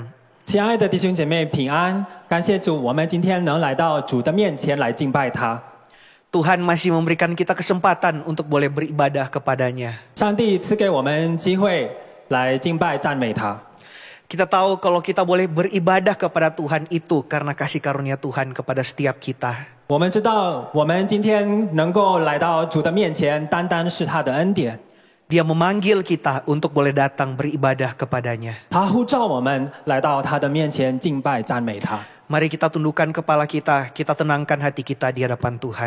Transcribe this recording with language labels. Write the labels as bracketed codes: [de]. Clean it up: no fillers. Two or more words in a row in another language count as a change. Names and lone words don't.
[zh] 亲爱的弟兄姐妹平安，感谢主，我们今天能来到主的面前来敬拜他。 [id] Tuhan masih memberikan kita kesempatan untuk boleh beribadah kepadanya. [zh] 上帝赐给我们机会来敬拜赞美他。 [id] Kita tahu kalau kita boleh beribadah kepada Tuhan itu karena kasih karunia Tuhan kepada setiap kita. [zh] 我们知道，我们今天能够来到主的面前，单单是他的恩典。 [id] Dia memanggil kita untuk boleh datang beribadah kepadanya. [zh] 他呼召我们来到他的面前敬拜赞美他。 [id] Mari kita tundukkan kepala kita tenangkan hati kita di hadapan Tuhan.